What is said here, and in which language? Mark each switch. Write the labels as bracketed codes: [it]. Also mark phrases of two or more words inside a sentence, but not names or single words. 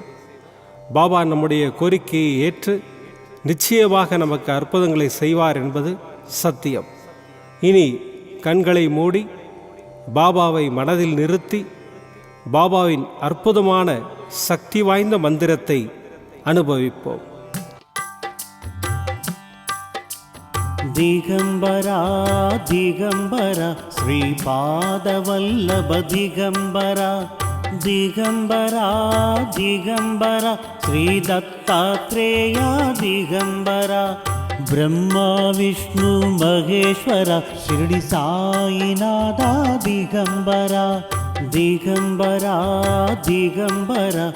[ta] பாபா நம்முடைய கோரிக்கையை ஏற்று நிச்சயமாக நமக்கு அற்புதங்களை செய்வார் என்பது சத்தியம். இனி கண்களை மூடி பாபாவை மனதில் நிறுத்தி பாபாவின் அற்புதமான சக்தி வாய்ந்த மந்திரத்தை அனுபவிப்போம். [sa] दिगम्बर दिगम्बर श्रीपादवल्लभ दिगम्बर दिगम्बर दिगम्बर श्री दत्तात्रेय दिगम्बर ब्रह्म विष्णु महेश्वर शिरडी साईनाथ दिगम्बर दिगम्बर दिगम्बर